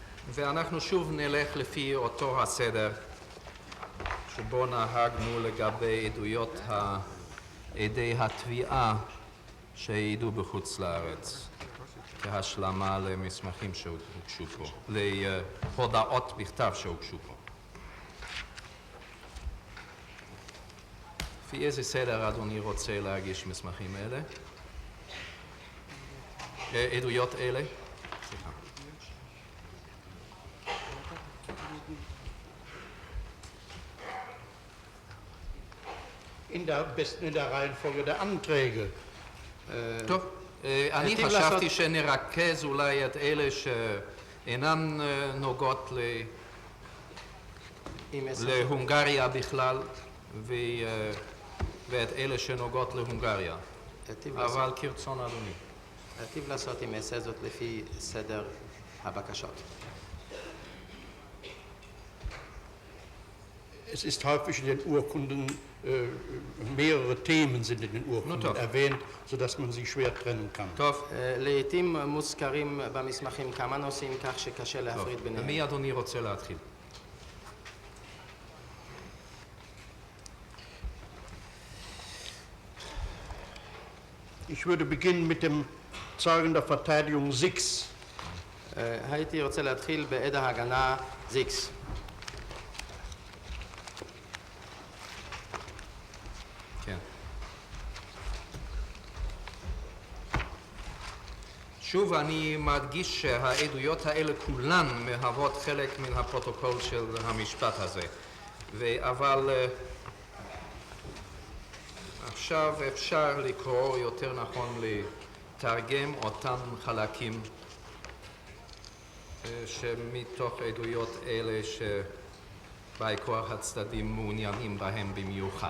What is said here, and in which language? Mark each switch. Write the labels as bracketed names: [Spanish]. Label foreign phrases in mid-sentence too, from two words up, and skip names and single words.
[Hebrew] ואנחנו שוב נלך לפי אותו הסדר שבו נהגנו לגבי עדויות עדי התביעה שהעידו בחוץ לארץ כהשלמה למסמכים שהוגשו פה, להודעות בכתב שהוגשו פה. לפי איזה סדר אדוני רוצה להגיש מסמכים אלה? עדויות אלה? סליחה. [German] In der Reihenfolge der Anträge. [Hebrew] טוב, אני חשבתי שנרכז אולי את אלה שאינן נוגעות להונגריה בכלל ואת אלה שנוגעות להונגריה, אבל כרצון אדוני. היטיב לעשות אם אעשה זאת לפי סדר הבקשות. [German] Es ist häufig in den Urkunden, mehrere Themen sind in den Urkunden erwähnt, sodass man sie schwer trennen kann. [Hebrew] טוב. לעתים מוזכרים במסמכים כמה נושאים כך שקשה להפריד ביניהם. מי אדוני רוצה להתחיל? [German] Ich würde beginnen mit dem Zeugen der Verteidigung Six. [Hebrew] הייתי רוצה להתחיל בעד ההגנה זיקס. כן. שוב אני מדגיש שהעדויות האלה כולן מהוות חלק מן הפרוטוקול של המשפט הזה, אבל עכשיו אפשר לקרוא, יותר נכון לתרגם אותם חלקים שמתוך עדויות אלה שבאי כוח הצדדים מעוניינים בהם במיוחד.